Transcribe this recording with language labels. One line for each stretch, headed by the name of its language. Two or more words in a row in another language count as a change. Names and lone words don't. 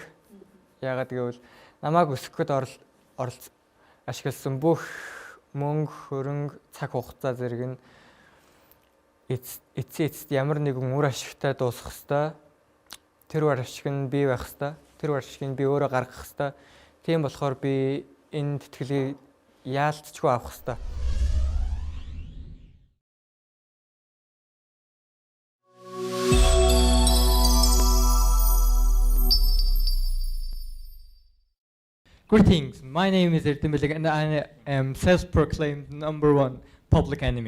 Mongolian: Яагаад гэвэл намайг өсгөхөд ашигласан бүх мөнгө, хөрөнгө, цаг хугацаа зэрэг нь эцэст ямар нэгэн үр ашигтай дуусах ёстой. Тэр үр ашиг нь бий байх ёстой. Тэр үр ашигыг би өөрөө гаргах ёстой. Тийм болохоор би энэ тэтгэлгийг яалтчгүй авах ёстой.
English: Greetings, my name is Ertemilik and I am self-proclaimed #1 public enemy.